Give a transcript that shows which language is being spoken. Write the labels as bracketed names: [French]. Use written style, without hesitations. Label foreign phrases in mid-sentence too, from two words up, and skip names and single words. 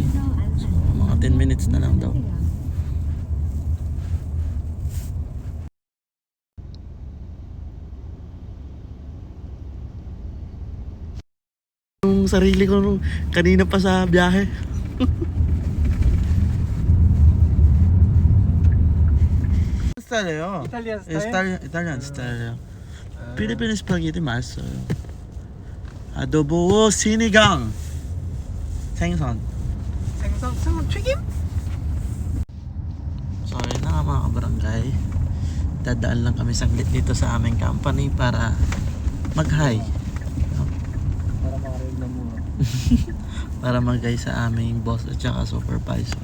[Filipino] So mga 10 minutes na lang daw. Yung sarili ko kanina pa sa biyahe. [Korean] 스타일이에요. 이탈리안 스타일? 이탈리안 스타일이에요. 필리핀 스파게티 맛있어요. 아도보 시니강 생선. 생선 튀김? [Filipino] So yun na nga mga kabarangay. Dadaan lang kami saglit dito sa aming company para mag-hi. para makarinig na muna. Para mag-hi sa aming boss at saka supervisor.